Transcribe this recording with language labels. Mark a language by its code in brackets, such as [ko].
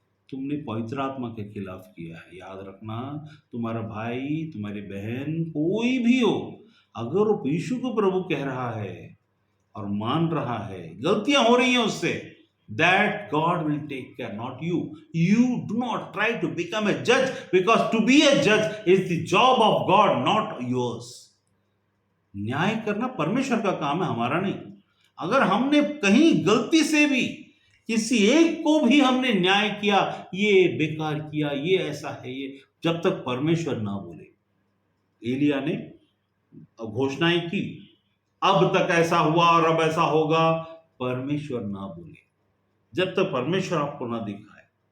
[hi] तुमने पवित्र आत्मा के खिलाफ किया है। याद रखना, तुम्हारा भाई, तुम्हारी बहन, कोई भी हो, अगर वो यीशु को प्रभु कह रहा है और मान रहा है, गलतियां हो रही हैं उससे, [en] that God will take care, not you. You do not try to become a judge, because to be a judge is the job of God, not yours. [hi] न्याय करना परमेश्वर का काम है, हमारा नहीं। अगर हमने कहीं गलती से भी किसी एक को भी हमने न्याय किया, ये बेकार किया, ये ऐसा है, ये, जब तक परमेश्वर ना बोले। एलिया ने घोषणाएं की, अब तक ऐसा हुआ और अब ऐसा होगा, परमेश्वर ना बोले, जब तक परमेश्वर आपको ना दिखाए।